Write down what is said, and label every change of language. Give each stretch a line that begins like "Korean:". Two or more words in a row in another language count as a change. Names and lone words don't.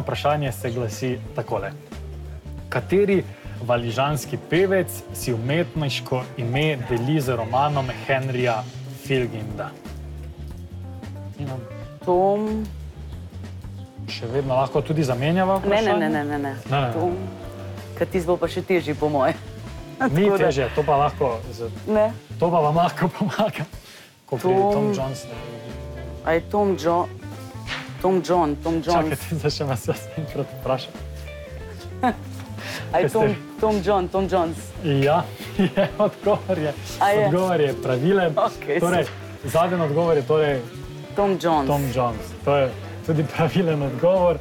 Slovenian: vprašanje se glasi takole. Kateri valižanski pevec si umetniško ime deli z romanom Henryja Filginda? Tom... Še vedno lahko tudi zamenjava Ne, vprašanje? ne. Ne. Tom... Katis bo pa še težji, po moje. Ni Tako da- težje, to pa lahko, Ne. to pa vam lahko pomaga. Ko pri Tom- Tom Jones. A je Tom John... Tom John, Tom Jones. Čakajte, da še vas jaz enkrat vprašam. A je kaj ste- Tom John, Tom Jones. Ja, odgovor je, A je? odgovor je pravilen. Okej, Torej, zadnji odgovor je torej Tom Jones. Tom Jones. To je tudi pravilen odgovor.